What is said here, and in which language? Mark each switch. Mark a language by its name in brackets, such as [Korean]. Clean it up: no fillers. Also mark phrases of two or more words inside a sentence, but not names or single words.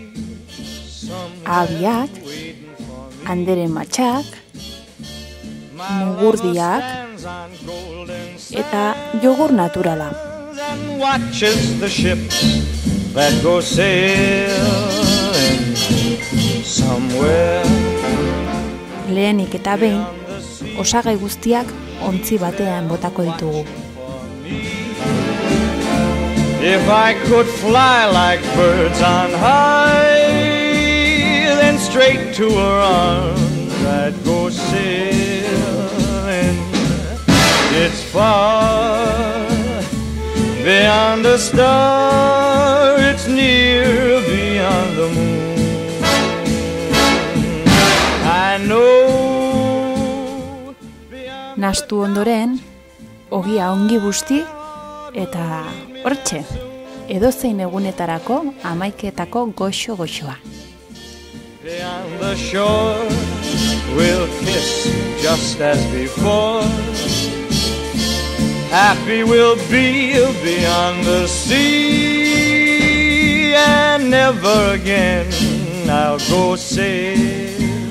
[Basque] Abiak, andere matxak, mugurdiak eta jogur naturala. Lehenik eta behin, osagai guztiak ontzi batean botako ditugu. [English] If I could fly like birds on high, then straight to her arms I'd go sailing. It's far beyond the star, it's near beyond the moon. I know. [Basque] Nastu ondoren, ogia ongi busti eta hortxe, edozein egunetarako 11etako goxo-goxoa. [English] Beyond the shore, we'll kiss just as before. Happy we'll be beyond the sea, and never again I'll go sailing.